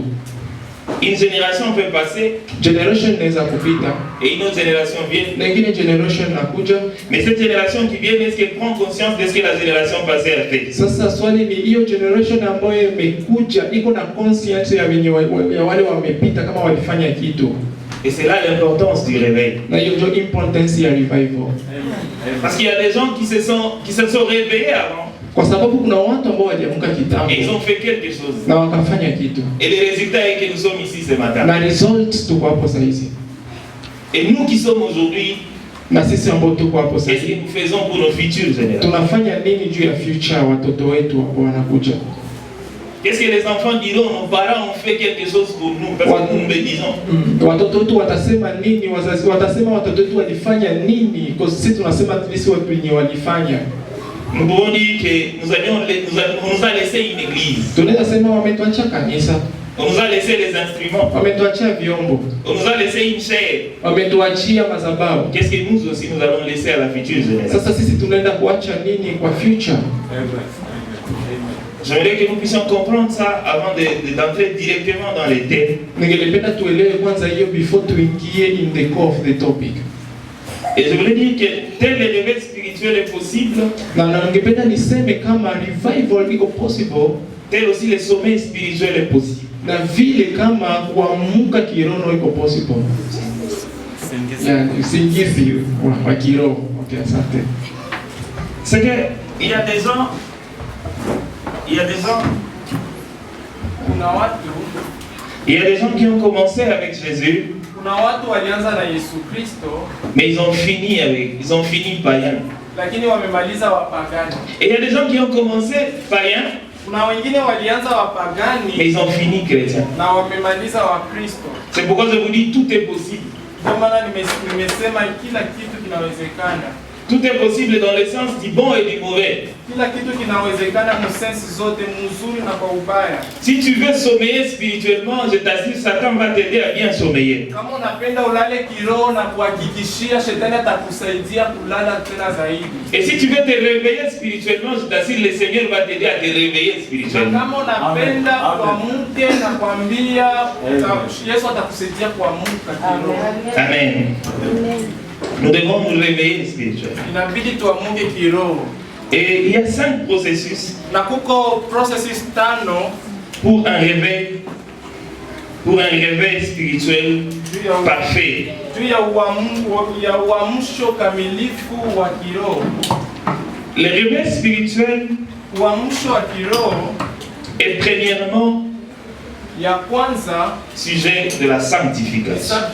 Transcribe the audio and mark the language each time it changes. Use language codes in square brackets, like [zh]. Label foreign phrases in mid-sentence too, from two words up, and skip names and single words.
[fr] Une génération peut passer, [sw] generation inaweza kupita, [fr] et une autre génération vient. [sw] Nyingine generation nakuja. [fr] Mais cette génération qui vient, est-ce qu'elle prend conscience de ce que la génération passée a fait? [sw] Sasa swali ni hiyo generation ambayo imekuja iko na conscience ya wale wamepita kama walifanya kitu. [fr] Et c'est là l'importance du réveil. [sw] Na hiyo ndio importance ya revival. [fr] Parce qu'il y a des gens qui se sont réveillés avant. [sw] Kwa sababu kuna watu ambao waliamka kitambo. [fr] Et ils ont fait quelque chose. [sw] Na wakafanya kitu. [fr] Et le résultat est que nous sommes ici ce matin. [sw] Na result tuko hapo sasa hizi. [fr] Et nous qui sommes aujourd'hui, [sw] na sisi ambao tuko hapo sasa, [fr] qu'est-ce que nous faisons pour nos futures générations? [sw] Tunafanya nini juu ya future watoto wetu ambao wanakuja? [fr] Qu'est-ce que les enfants diront? Nos parents ont fait quelque chose pour nous parce que nous obéissons. [sw] Watoto wetu watasema nini? Wazazi watasema watoto wetu walifanya nini? Kwa sisi tunasema sisi watu wenyewe walifanya. [fr] Nous pouvons dire que on nous a laissé une église. [sw] Tunaweza sema wametuacha kanisa. [fr] On nous a laissé les instruments. [sw] Wametuachia vyombo. [fr] On nous a laissé une chair. [sw] Wametuachia madhabahu. [fr] Qu'est-ce que nous aussi nous allons laisser à la future génération? [sw] Sasa sisi tunaenda kuacha nini kwa future? [fr] J'aimerais que nous puissions comprendre ça avant d'entrer directement dans les thèmes. [sw] Ningelipenda tuelewe kwanza hiyo before tuingie [en] in the core of the topic. [fr] Et je voulais dire que tel le réveil spirituel est possible, [sw] na ningependa niseme kama revival iko possible, [fr] tel aussi le sommeil spirituel est possible. [sw] Na vile kama kuamka kiroho iko possible. Usingizi wa kiroho. Okay, asante. [fr] C'est que il y a des gens il y a des gens qui ont commencé avec Jésus. [sw] Kuna watu walianza na Yesu Kristo, [fr] mais ils ont fini païens. [sw] Lakini wamemaliza wapagani. [fr] Et il y a des gens qui ont commencé païens. [sw] Kuna wengine walianza wapagani, [fr] mais ils ont fini chrétiens. [sw] Na wamemaliza Wakristo. [fr] C'est pourquoi je vous dis tout est possible. [sw] Kwa maana nimesema kila kitu kinawezekana. [fr] Tout est possible dans le sens du bon et du mauvais. [sw] Kila kitu kinawezekana mu sensi zote, mzuri na kwa ubaya. [fr] Si tu veux sommeiller spirituellement, je t'assure, Satan va t'aider à bien sommeiller. [sw] Kama unapenda ulale kiroho na kuhakikishia shetani atakusaidia kulala tena zaidi. [fr] Et si tu veux te réveiller spirituellement, je t'assure, le Seigneur va t'aider à te réveiller spirituellement. [sw] Kama unapenda kuamke na kuambia Yesu atakusaidia kuamka kiroho. [fr] Amen. Nous devons nous réveiller spirituellement. [sw] Inabidi tuamke kiroho. [fr] Et il y a 5 processus. [sw] Na kuko processus tano [fr] pour un réveil spirituel parfait. Le réveil spirituel est premièrement sujet de la sanctification.